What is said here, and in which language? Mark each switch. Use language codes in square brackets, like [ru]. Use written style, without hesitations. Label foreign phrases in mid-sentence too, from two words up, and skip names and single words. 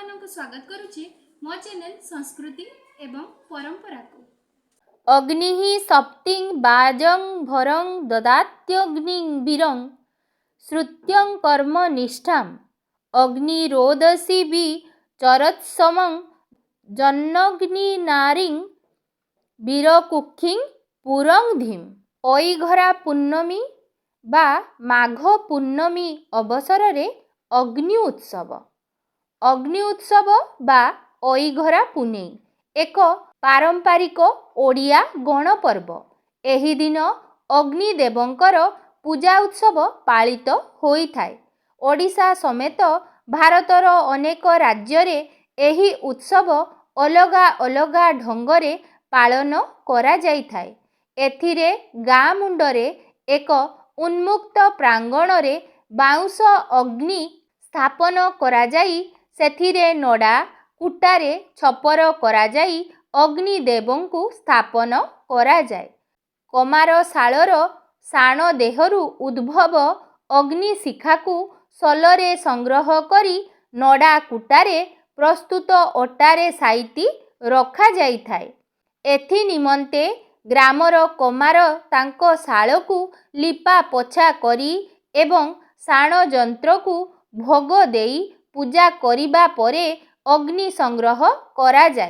[or] ସ୍ୱାଗତ କରୁଛି ମୋ ଚ୍ୟାନେଲ ସଂସ୍କୃତି ଏବଂ ପରମ୍ପରା କୁ। [sa] अग्निः सप्तिं बाजं भरं ददात्यग्निं वीरं श्रुत्यं कर्म निष्ठाम् अग्निरोदसी चरत्समं जन्नग्निनारीं वीरकुक्षिं पुरंधिम। [or] ଐଘରା ପୂର୍ଣ୍ଣିମୀ ବା ମାଘ ପୂର୍ଣ୍ଣିମୀ ଅବସର ରେ ଅଗ୍ନି ଉତ୍ସବ ବା ଐଘରା ପୁନେଇ ଏକ ପାରମ୍ପରିକ ଓଡ଼ିଆ ଗଣପର୍ବ। ଏହି ଦିନ ଅଗ୍ନିଦେବଙ୍କର ପୂଜା ଉତ୍ସବ ପାଳିତ ହୋଇଥାଏ। ଓଡ଼ିଶା ସମେତ ଭାରତର ଅନେକ ରାଜ୍ୟ ରେ ଏହି ଉତ୍ସବ ଅଲଗା ଅଲଗା ଢଙ୍ଗରେ ପାଳନ କରା ଯାଇଥାଏ। ଏଥିରେ ଗାଁ ମୁଣ୍ଡରେ ଏକ ଉନ୍ମୁକ୍ତ ପ୍ରାଙ୍ଗଣ ରେ ବାଉଁଶ ଅଗ୍ନି ସ୍ଥାପନ କରା ଯାଇ ସେଥିରେ ନଡ଼ା କୁଟାରେ ଛପର କରା ଯାଇ ଅଗ୍ନିଦେବଙ୍କୁ ସ୍ଥାପନ କରା ଯାଏ। କମାର ଶାଳର ଶାଣ ଦେହରୁ ଉଦ୍ଭବ ଅଗ୍ନି ଶିଖାକୁ ସଳରେ ସଂଗ୍ରହ କରି ନଡ଼ା କୁଟାରେ ପ୍ରସ୍ତୁତ ଅଟାରେ ସାଇତି ରଖା ଯାଇଥାଏ। ଏଥି ନିମନ୍ତେ ଗ୍ରାମର କମାର ତାଙ୍କ ଶାଳକୁ ଲିପା ପୋଛା କରି ଏବଂ ଶାଣ ଯନ୍ତ୍ରକୁ ଭୋଗ ଦେଇ ପୂଜା କରିବା ପରେ ଅଗ୍ନି ସଂଗ୍ରହ କରା ଯାଏ।